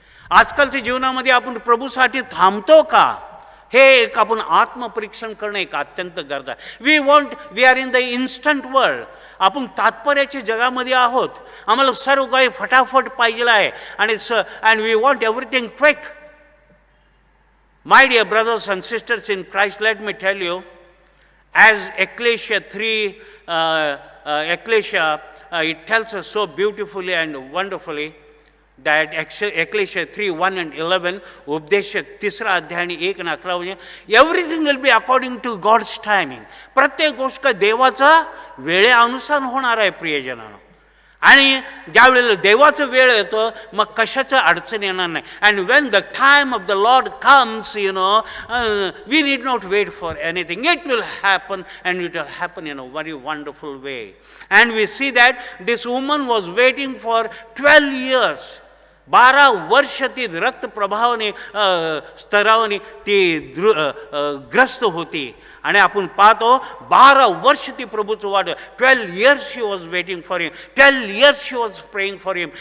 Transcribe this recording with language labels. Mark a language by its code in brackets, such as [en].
[mr] आजकालच्या जीवनामध्ये आपण प्रभूसाठी थांबतो का, हे एक आपण आत्मपरीक्षण करणं एक अत्यंत गरज आहे. [en] We are in the instant world. [mr] आपण तात्पर्याच्या जगामध्ये आहोत. आम्हाला सर्व काही फटाफट पाहिजे आहे आणि [en] And we want everything quick. My dear brothers and sisters in Christ, let me tell you, as Ecclesia 3, Ecclesia, it tells us so beautifully and wonderfully that Ecclesia 3:1 and 11, [mr] उपदेश 3 अध्याय 1 आणि 11, [en] Everything will be according to God's timing. [mr] प्रत्येक गोष्ट देवाचा वेळेनुसार होणार आहे प्रियजनानं. आणि ज्यावेळेला देवाचा वेळ येतो मग कशाचं अडचण येणार नाही. [en] And when the time of the Lord comes, you know, we need not wait for anything. It will happen and it will happen in a very wonderful way. And we see that this woman was waiting for 12 years. [mr] 12 वर्ष ती रक्तप्रभावाने स्तरावाने ती ग्रस्त होती. आणि आपण पाहतो 12 वर्ष ती प्रभूचं वाट. [en] 12 years she was waiting for him, 12 years she was praying for him.